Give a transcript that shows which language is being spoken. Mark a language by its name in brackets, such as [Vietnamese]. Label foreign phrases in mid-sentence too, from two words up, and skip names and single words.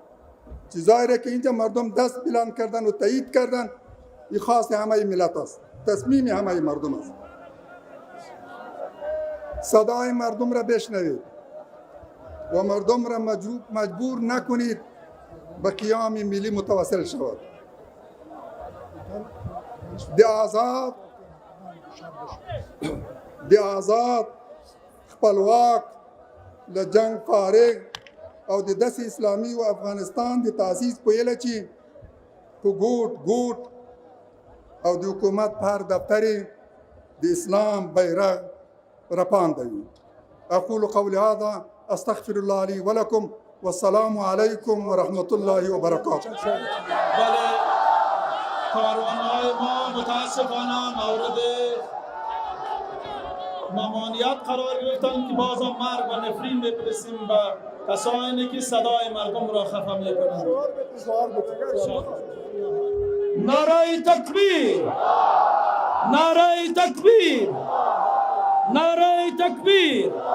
[Persian] چیزایی را که اینجا مردم دست بلند کردن و تایید کردن، این خواست همه ملت است، تصمیم همه مردم است. صدای مردم را بشنوید و مردم را مجبور نکنید به قیام ملی متوسل شود. [Pashto] د آزاد خپلواک له جنگ فارغ او د داسې اسلامي و افغانستان د تاسیس په هیله چې په ګوټ او د حکومت په هر دفتر د اسلام بیرغ رپانده وي. [Arabic] اقول قولي هذا استغفر الله لي ولكم والسلام عليكم ورحمة الله وبركاته. [Persian] بله کاروانهای ما متاسفانه مورد ممانعت قرار گرفتن که باز هم مرگ و نفرین بفرستیم به کسانی که صدای مردم را خفه میکنند. نعره تکبیر، نعره تکبیر، نعره تکبیر.